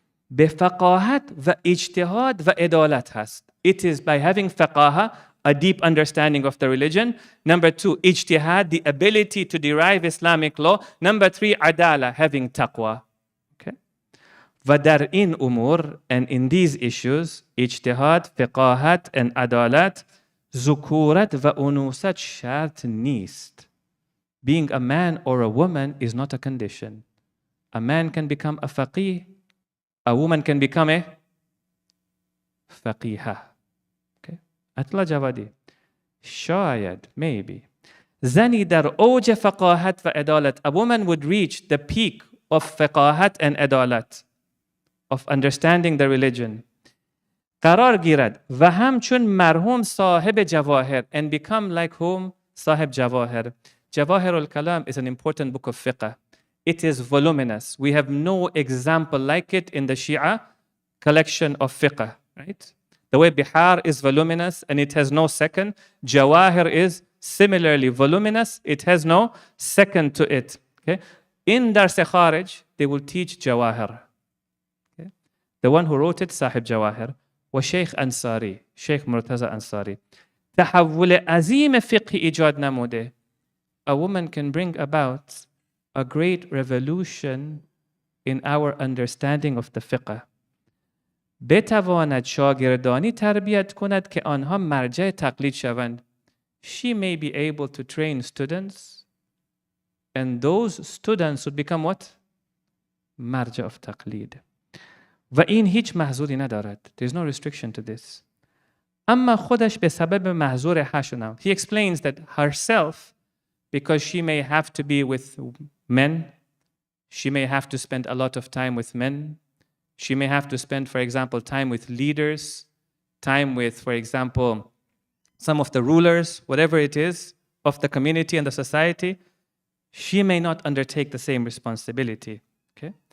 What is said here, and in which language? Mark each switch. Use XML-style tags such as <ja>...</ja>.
<fa>به فقاهت و اجتهاد و عدالت هست.</fa> <en>It is by having فقاهة, a deep understanding of the religion. Number 2, اجتهاد, the ability to derive Islamic law. Number 3, عدالة, having taqwa. Okay.</en> <fa>و در این امور,</fa> <en>and in these issues,</en> <fa>اجتهاد, فقاهت and عدالت, ذکورت و انوثت شرط نیست.</fa> <en>Being a man or a woman is not a condition. A man can become a faqih. A woman can become a faqihah. Okay. Atla Javadi. Shayad, maybe.</en> <fa>Zani dar اوج فقاهت و عدالت.</fa> <en>A woman would reach the peak of فقاهت and عدالت, of understanding the religion.</en> <fa>قرار گیرد و همچون مرحوم صاحب جواهر,</fa> <en>and become like whom?</en> <fa>صاحب جواهر.</fa> <en>Jawahir al-Kalam is an important book of fiqh. It is voluminous. We have no example like it in the Shia collection of fiqh, right? The way Bihar is voluminous and it has no second, Jawahir is similarly voluminous. It has no second to it. Okay? In Dars Kharij, they will teach Jawahir. Okay? The one who wrote it, Sahib Jawahir, was Sheikh Ansari, Sheikh Murtaza Ansari.</en> <fa>تحول عظیم فقه ایجاد نموده.</fa> <en>A woman can bring about a great revolution in our understanding of the fiqh.</en> <fa>بتواند شاگردانی تربیت کند که آنها مرجع تقلید شوند.</fa> <en>She may be able to train students, and those students would become what?</en> <fa>مرجع of تقلید. و این هیچ محظوری ندارد.</fa> <en>There is no restriction to this.</en> <fa>اما خودش به سبب محظور حشنا.</fa> <en>He explains that herself, because she may have to be with men, she may have to spend a lot of time with men, she may have to spend, for example, time with leaders, time with, for example, some of the rulers, whatever it is, of the community and the society, she may not undertake the same responsibility. Okay?</en>